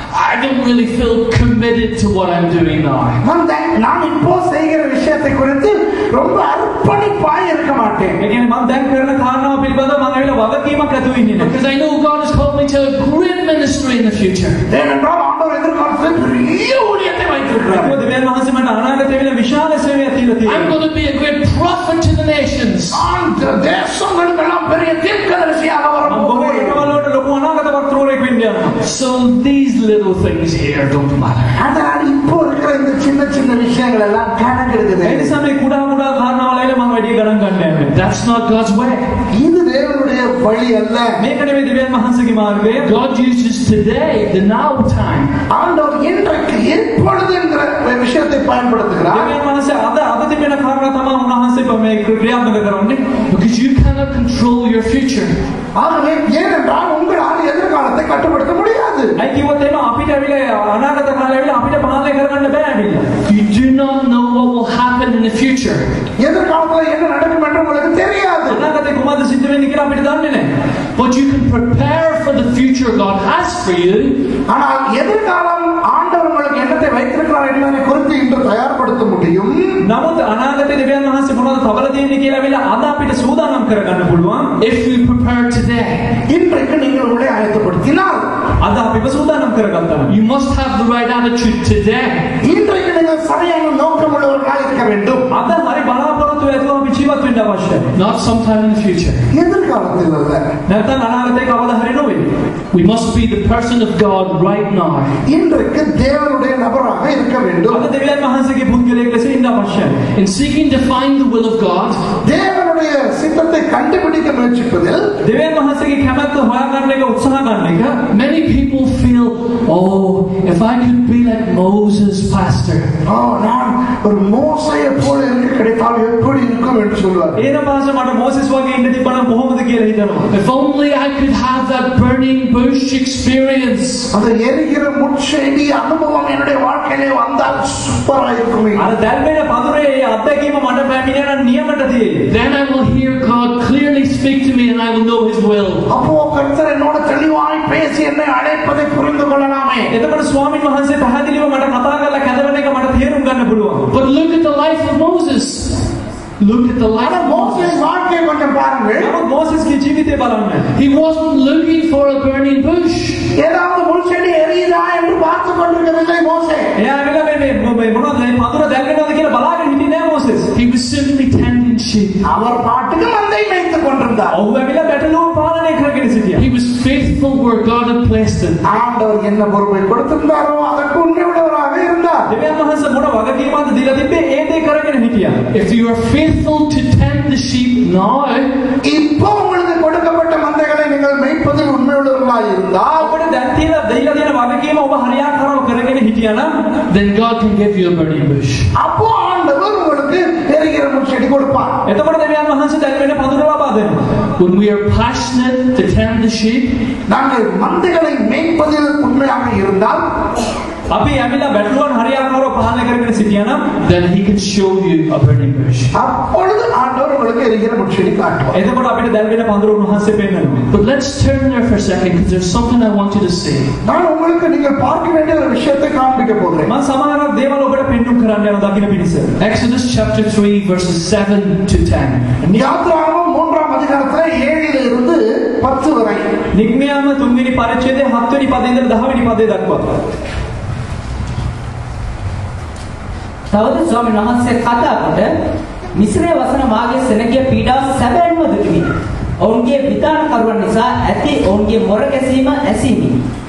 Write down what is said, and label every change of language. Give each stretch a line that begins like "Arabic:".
English: I don't really feel committed to what I'm doing now.
Tamil: நான் இப்போ செய்கிற விஷயத்தை குறித்து ரொம்ப அர்ப்பணிப்பாய் இருக்க மாட்டேன்.
Sinhala: ඒ කියන්නේ මම දැන් කරන කාරණාව පිළිබඳව මම ඇවිල්ලා වගකීමක් ඇති වෙන්නේ නැහැ.
English: Because I know God has called me to a great ministry in the future.
Tamil: ஏனென்றால் ஆண்டவர் எதிர்காலத்தில் பெரிய ஊழியத்தை வைத்திருக்கிறார்.
Sinhala: ඒකෝ දෙවියන් වහන්සේ මට අනාගතයේ වෙන විශාල සේවයක් තියලා තියෙනවා.
English: I'm going to be a great prophet to the nations.
Tamil: தேசங்களுக்கெல்லாம் பெரிய தீர்க்கதரிசியாக வரப்போகிறேன்.
English: So these little things here don't matter.
Tamil: அதனால இப்போ இருக்கிற இந்த சின்ன சின்ன விஷயங்கள் எல்லாம் கணக்கெடுக்குது.
Sinhala: ඒ නිසා මේ කුඩා කුඩා කාරණාවල මම වැඩි ගණන් ගන්න යන්නේ.
English: That's not God's way.
Tamil: இது தேவனுடைய வழி அல்ல.
Sinhala: මේක නෙවෙයි දෙවියන් වහන්සේගේ මාර්ගය.
English: God uses today, the now time.
Tamil: ஆண்டவர் இன்றைக்கு இப்பொழுது என்கிற விஷயத்தை பயன்படுத்துகிறார்.
Sinhala: දෙවියන් වහන්සේ අද තිබෙන කාරණා තමයි උන්වහන්සේ මේ ක්‍රියාත්මක කරන්නේ.
English: Because you cannot control your future.
Tamil: ஆகவே ஏனென்றால் உங்களால் எதிர்காலத்தை கட்டுப்படுத்த முடியாது.
Sinhala: ඒ කිව්වොත් එහෙම අපිට ඇවිල්ලා අනාගත කාලේ ඇවිල්ලා අපිට පාලනය කරගන්න බෑ ඇවිල්ලා.
English: You do not know what will happen in the future.
Tamil: எதிர்காலத்தில் என்ன நடக்கும் என்று உங்களுக்கு தெரியாது.
Sinhala: අනාගතේ කොහොමද සිද්ධ වෙන්නේ කියලා අපිට දන්නේ නැහැ.
English: But you can prepare for the future God has for you.
Tamil: ஆனால் எதிர்காலம் ஆண்டவர் உங்களுக்கு என்னத்தை வைத்திருக்கிறார் என்பதை குறித்து இன்று தயார்படுத்த முடியும்.
Sinhala: නමුත් අනාගතේ දෙවියන් වහන්සේ මොනවද තවල දෙන්නේ කියලා ඇවිල්ලා අද අපිට සූදානම් කරගන්න පුළුවන්.
English: If we prepare today.
Tamil: இன்றைக்கு நீங்கள் உங்களை ஆயத்தப்படுத்தினால்
Sinhala: අද අපිව සූදානම් කරගත්තා.
English: You must have the right attitude today.
Tamil: இன்றைக்கு நீங்கள் சரியான நோக்கம் உள்ளவர்களாக இருக்க வேண்டும்.
Sinhala: අද හරි බලාපොරොත්තු ඇතුව අපි ජීවත් වෙන්න අවශ්‍යයි.
English: Not sometime in the future.
Tamil: எதிர்காலத்தில் அல்ல.
Sinhala: නැත්නම් අනාගතේ කවදා හරි නෙවෙයි.
English: We must be the person of God right now.
Tamil: இன்றைக்கு தேவனுடைய நபராக இருக்க வேண்டும்.
Sinhala: අද දෙවියන් වහන්සේගේ පුද්ගලයෙක් ලෙස ඉන්න අවශ්‍යයි.
English: In seeking to find the will of God,
Tamil: தேவனுடைய சித்தத்தை கண்டுபிடிக்க முயற்சிப்பதில்
Sinhala: දෙවියන් වහන්සේගේ කැමැත්ත හොයාගන්න එක උත්සාහ ගන්න එක
English: many people feel, oh, if I could be like Moses, pastor.
Tamil: நான் ஒரு மோசையை போல இருக்க கிடைத்தால் எப்படி இருக்கும் என்று சொல்வார்.
Sinhala: ඒන පාස මට මෝසෙස් වගේ ඉන්න තිබ්බනම් කොහොමද කියලා හිතනවා.
English: If only I could have that burning bush experience.
Tamil: அந்த எரிகிற முட்செடி அனுபவம் என்னுடைய வாழ்க்கையிலே வந்தால் சூப்பரா இருக்குமே.
Sinhala: අර දැල්වෙන පඳුරේ ඒ අත්දැකීම මට පැමිණෙන නියමට තියෙයි.
English: Then I will hear God clearly speak to me and I will know His will.
Tamil: அப்போ கர்த்தர் என்னோட தெளிவாய் பேசி என்னை அழைப்பதை புரிந்து கொள்ளலாமே.
Sinhala: එතකොට ස්වාමීන් වහන්සේ පැහැදිලිව මට කතා කරලා කැදවන එක මට තේරුම් ගන්න පුළුවන්.
English: But look at the life of Moses. Look at the life of
Tamil: Moses. வாழ்க்கையை கொஞ்சம் பாருங்கள்.
Sinhala: නමුත් මෝසෙස්ගේ ජීවිතය බලන්න.
English: He wasn't looking for a burning bush.
Tamil: ஏதாவது முள்செடி எரியுதா என்று பார்த்து கொண்டிருக்கவில்லை மோசே.
Sinhala: එයා ඇවිල්ලා මේ මොනවද මේ පඳුර දැල්වෙනවද කියලා බලාගෙන හිටියේ නෑ Moses.
English: He was simply tending sheep.
Tamil: அவர் பாட்டுக்கு மந்தை மேய்த்துக் கொண்டிருந்தார்.
Sinhala: ඔහු ඇවිල්ලා බැටළුව පාලනය කරගෙන සිටියා.
English: He was faithful where God had placed him.
Tamil: ஆண்டவர் என்ன பொறுப்பை கொடுத்திருந்தாரோ அதற்கு உண்மையுள்ளவராக இருந்தார்.
Sinhala: දෙවියන් වහන්සේ මොන වගකීමක්ද දීලා තිබ්බේ ඒ දේ කරගෙන හිටියා.
English: If you are faithful to tend the sheep now,
Tamil: இப்போ உங்களுக்கு கொடுக்கப்பட்ட மந்தைகளை நீங்கள் மேய்ப்பதில் உண்மையுள்ளவர்களாக இருந்தால்
Sinhala: ඔබට දැන් දීලා දෙන වගකීම ඔබ හරියාකාරව කරගෙන හිටියා නම්
English: then God can give you a burning bush.
Tamil: அப்போ ஆண்டவர் உங்களுக்கு எரிகிற முட்செடி கொடுப்பார்.
Sinhala: එතකොට දෙවියන් වහන්සේ දැල්වෙන පඳුර ලබා දෙනවා.
English: When we are passionate to tend the sheep,
Tamil: நாங்கள் மந்தைகளை மேய்ப்பதில் உண்மையாக இருந்தால்
Sinhala: අපි ඇවිල්ලා බැටළුවන් හරියාකාරව පාලනය කරගෙන සිටියා නම්
English: then He can show you a burning bush.
Tamil: அப்பொழுது ஆண்டவர் உங்களுக்கு எரிகிற முட்செடி காட்டுவார்.
Sinhala: එතකොට අපිට දැල්වෙන පඳුර උන්වහන්සේ පෙන්නනවා.
English: But let's turn there for a second because there's something I want you to see.
Tamil: நான் உங்களுக்கு நீங்கள் பார்க்க வேண்டிய ஒரு விஷயத்தை காண்பிக்க போகிறேன்.
Sinhala: මම සමහරක් දේවල් ඔබට පෙන්නුම් කරන්න යන දකින්න පිණිස.
English: Exodus chapter 3 verses 7 to 10.
Tamil: யாத்ராகமம் 3ஆம் அதிகாரத்திலே 7 இருந்து 10 வரை.
Sinhala: නිග්මයාම 3 වෙනි පරිච්ඡේදයේ 7 වෙනි පදේ ඉඳලා 10 වෙනි පදේ දක්වා. තවද ස්වාමීන් වහන්සේ කතා කොට මිශ්‍රයේ වසන මාගේ සෙනගිය පීඩාව සැබෑම දුකිනි. ඔවුන්ගේ විධාන කරුවන් නිසා ඇති ඔවුන්ගේ මොර ගැසීම ඇසීමි.